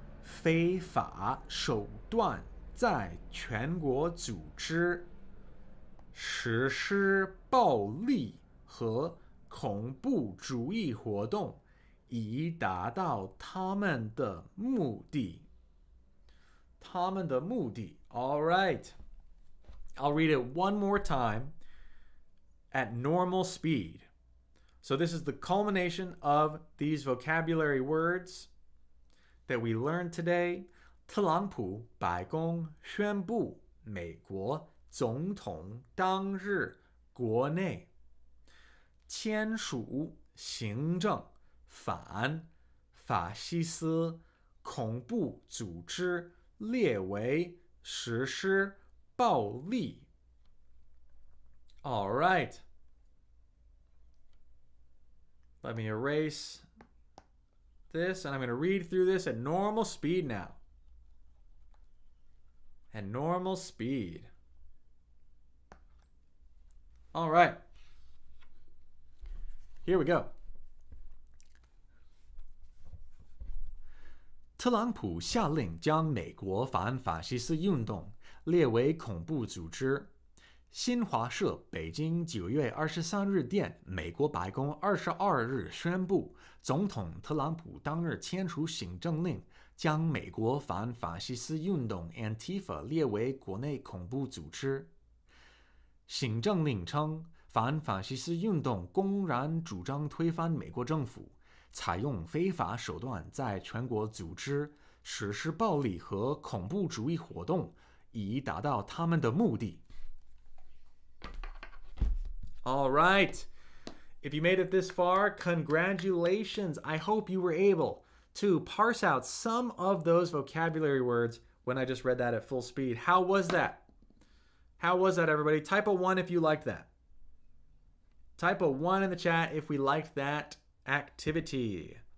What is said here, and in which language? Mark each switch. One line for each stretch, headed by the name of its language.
Chinese: 非法手段在全国组织实施暴力和恐怖主义活动，以达到他们的目的。他们的目的。
English: All right. I'll read it one more time at normal speed. So this is the culmination of these vocabulary words that we learned today.
Chinese: 特朗普白宫宣布，美国总统当日国内签署行政反法西斯恐怖组织列为实施暴力。
English: All right. Let me erase this, and I'm going to read through this at normal speed now. At normal speed. All right. Here we go.
Chinese: 特朗普下令将美国反法西斯运动列为恐怖组织。新华社北京9月23日电，美国白宫22日宣布，总统特朗普当日签署行政令，将美国反法西斯运动 Antifa 列为国内恐怖组织。行政令称，反法西斯运动公然主张推翻美国政府，采用非法手段在全国组织实施暴力和恐怖主义活动，以达到他们的目的。
English: All right. If you made it this far, congratulations. I hope you were able to parse out some of those vocabulary words when I just read that at full speed. How was that? How was that, everybody? Type a 1 if you liked that. Type a 1 in the chat if we liked that activity.